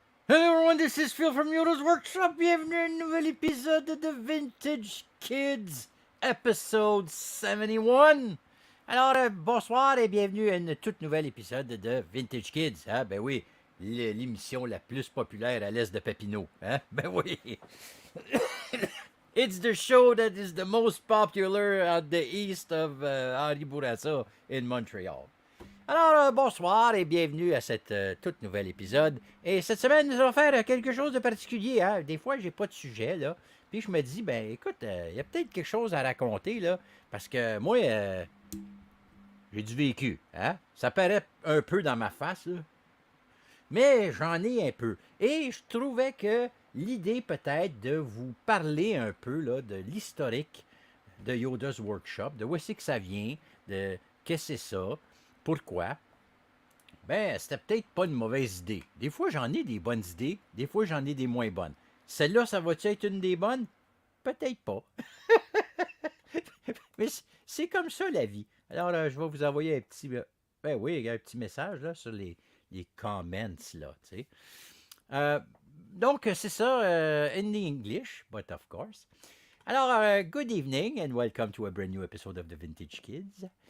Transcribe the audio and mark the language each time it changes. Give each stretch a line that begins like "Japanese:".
English: Hello everyone, this is Phil from Yoda's Workshop.
French: Bienvenue à un nouvel épisode de Vintage Kids, Épisode 71. Alors, bonsoir et bienvenue à un tout nouvel épisode de Vintage Kids. Hein? Ben oui, l'émission la plus populaire à l'est de Papineau. Hein? Ben oui.
English: It's the show that is the most popular at the east of Henri Bourassa in Montreal.
French: Alors, bonsoir et bienvenue à cette tout nouvel épisode. Et cette semaine, nous allons faire quelque chose de particulier. Hein? Des fois, j'ai pas de sujet, là. Puis je me dis, ben écoute, il y a peut-être quelque chose à raconter, là. Parce que moi, j'ai du vécu. Hein? Ça paraît un peu dans ma face, là. Mais j'en ai un peu. Et je trouvais que l'idée peut-être de vous parler un peu là, de l'historique de Yoda's Workshop, de où est-ce que ça vient, de qu'est-ce que c'est ça, pourquoi, ben, c'était peut-être pas une mauvaise idée. Des fois, j'en ai des bonnes idées, des fois, j'en ai des moins bonnes. Celle-là, ça va-tu être une des bonnes? Peut-être pas. Mais c'est comme ça, la vie. Alors, je vais vous envoyer un petit... ben oui, un petit message là, sur les comments, là, tu sais. Donc, c'est ça,
English: in the English, but of course. Alors, good evening and welcome to a brand new episode of the Vintage Kids.